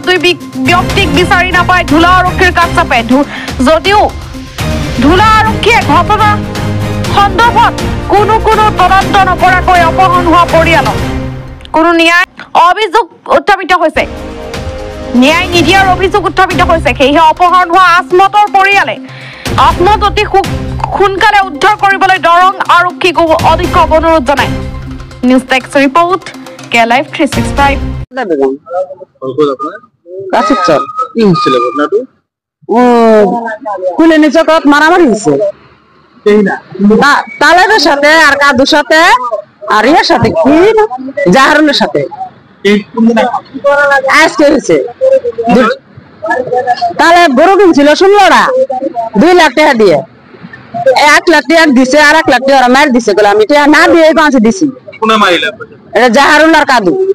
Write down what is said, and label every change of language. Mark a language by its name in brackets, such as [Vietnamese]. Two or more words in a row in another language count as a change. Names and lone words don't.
[Assamese] দুই ব্যক্তিক বিচাৰি নাপায় ধুলা আৰক্ষীৰ কাষ চাপে যদিও ধুলা আৰক্ষীয়ে ঘটনা সন্দৰ্ভত কোনো তদন্ত নকৰাকৈ অপহৰণ হোৱা পৰিয়ালক কোনো ন্যায় অভিযোগ উত্থাপিত হৈছে ন্যায় নিদিয়াৰ অভিযোগ উত্থাপিত হৈছে সেয়েহে অপহৰণ হোৱা আসমতৰ পৰিয়ালে আসমত অতি সোনকালে উদ্ধাৰ কৰিবলৈ দৰং আৰক্ষীক অধিক অনুৰোধ জনায় নিউজ টেক্স ৰিপৰ্ট কে লাইভ 365 [Bangla] কুলেনি চকত মারামারি হয়েছে তালেবের সাথে আর কাদুর সাথে আর ইয়ার সাথে কি জাহারুলের সাথে আজকে হয়েছে তাহলে বড় কিনছিল 16টা 2 লাখ টাকা দিয়ে 1 লাখ টাকা দিছে আর 1 লাখ টাকা মার দিছে বলে আমি না দিয়ে 5 দিছি এটা জাহারুল আর কাদু